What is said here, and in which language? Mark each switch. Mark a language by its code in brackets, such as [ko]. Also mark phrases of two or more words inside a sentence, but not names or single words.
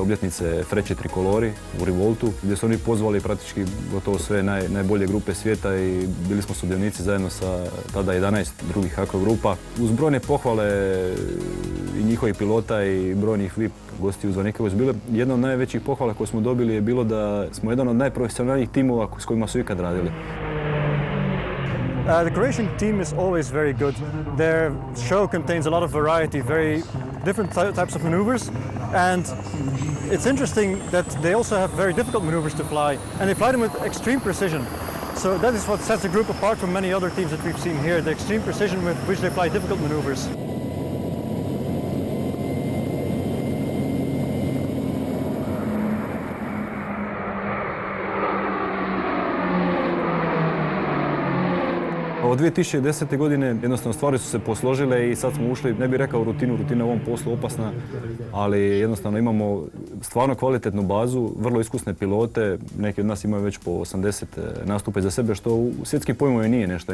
[hr] obljetnice Freće Trikolori u Revoltu, gdje su oni pozvali praktički gotovo sve najbolje grupe svijeta i bili smo sudionici zajedno sa tada 11 drugih akrogrupa. Uz brojne pohvale i njihovih pilota i brojnih VIP gostiju zvanika koji su bile, jedna od najvećih pohvala koje smo dobili je bilo da smo jedan od najprofesionalnijih timova s kojima su ikad radili. [en] The Croatian team is always very good. Their show contains a lot of variety, very different types of maneuvers, and it's interesting that they also have very difficult maneuvers to fly, and they fly them with extreme precision. So that is what sets the group apart from many other teams that we've seen here, the extreme precision with which they fly difficult maneuvers. [hr] Od 2010. godine jednostavno stvari su se posložile i sad smo ušli, ne bih rekao rutinu, rutina u ovom poslu opasna, ali jednostavno imamo stvarno kvalitetnu bazu, vrlo iskusne pilote, neki od nas imaju već po 80 nastupa za sebe, što u svjetskim pojmovima nije nešto.